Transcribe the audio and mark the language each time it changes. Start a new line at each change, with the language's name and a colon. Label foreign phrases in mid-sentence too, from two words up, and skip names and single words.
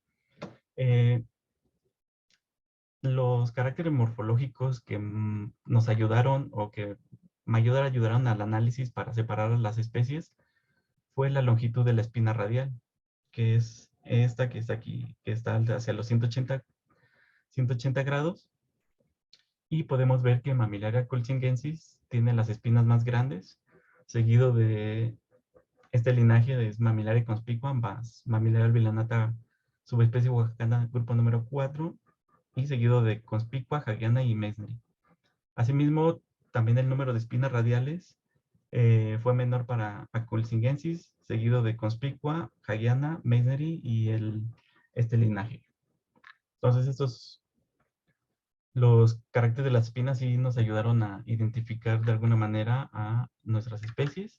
Spanish: Los caracteres morfológicos que nos ayudaron o que mayor ayudaron al análisis para separar las especies fue la longitud de la espina radial, que es esta que está aquí, que está hacia los 180 grados. Y podemos ver que Mammillaria coulsingensis tiene las espinas más grandes, seguido de este linaje de Mammillaria conspicua más Mammillaria albilanata subespecie oaxacana, grupo número 4, y seguido de conspicua, hagiana y meissneri. Asimismo, también el número de espinas radiales fue menor para Coulsingensis, seguido de conspicua, hagiana, meissneri y este linaje. Entonces, los caracteres de las espinas sí nos ayudaron a identificar de alguna manera a nuestras especies.